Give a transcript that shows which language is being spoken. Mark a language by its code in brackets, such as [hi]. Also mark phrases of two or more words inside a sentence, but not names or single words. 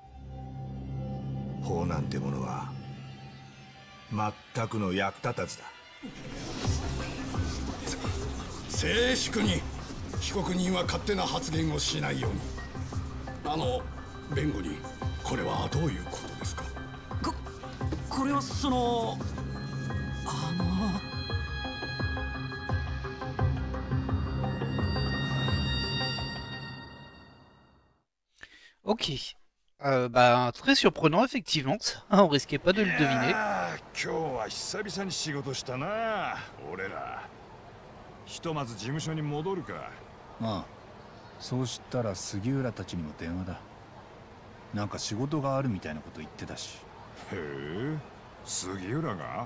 [ja] 法なんてものは全くの役立たずだ。静粛に。被告人は勝手な発言をしないように。弁護人、これはどういうことですか？これはその [fr] Ok. Bah, très surprenant, effectivement. Ça, on risquait pas de le deviner. [ja] 今日は久々に仕事したな、俺ら。ひとまず事務所に戻るか。ああ、そうしたら杉浦たちにも電話だ。なんか仕事があるみたいなこと言ってたし。へえ、杉浦が